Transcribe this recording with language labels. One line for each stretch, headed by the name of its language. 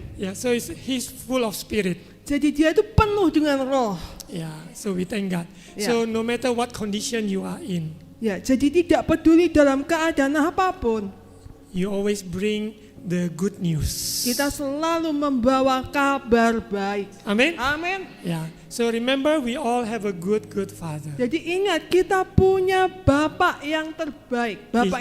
English: Yeah, so he's full of spirit.
Indonesian: Jadi dia itu penuh dengan roh.
English: Yeah, so we thank God. Yeah. So no matter what condition you are in,
Indonesian: Ya, jadi tidak peduli dalam keadaan apapun,
English: you always bring the good news.
Indonesian: kita selalu membawa kabar baik.
English: Amen.
Indonesian: Amin.
English: Yeah. So remember, we all have a good father.
Indonesian: Jadi ingat, kita punya Bapak yang terbaik, Bapak